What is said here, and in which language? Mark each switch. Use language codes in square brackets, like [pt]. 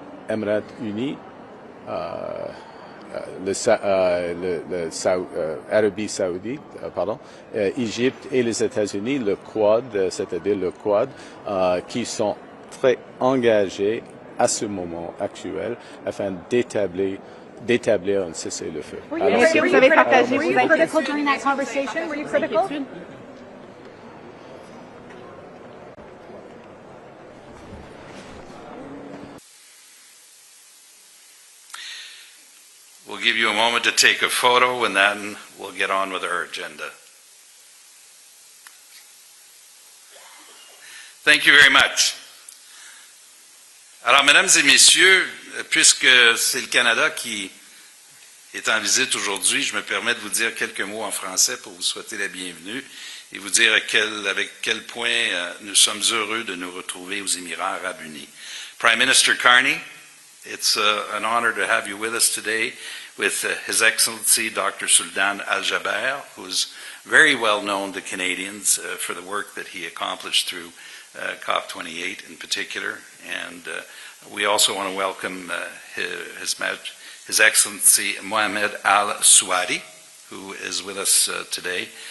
[fr] Émirats unis, Arabie saoudite, Égypte et les États-Unis, le Quad, c'est-à-dire le Quad, qui sont très engagés à ce moment actuel afin d'établir un cessez-le-feu. [en] Were you critical during that conversation? Were you critical? We'll give you a moment to take a photo and then we'll get on with our agenda. Thank you very much. [fr] Alors, mesdames et messieurs, puisque c'est le Canada qui est en visite aujourd'hui, je me permets de vous dire quelques mots en français pour vous souhaiter la bienvenue et vous dire avec quel point nous sommes heureux de nous retrouver aux Émirats Arabes Unis. [en] Prime Minister Carney, it's an honor to have you with us today with His Excellency Dr. Sultan Al-Jaber, who's very well known to Canadians for the work that he accomplished through COP28 in particular. And we also want to welcome His Excellency Mohammed Al-Suadi, who is with us today.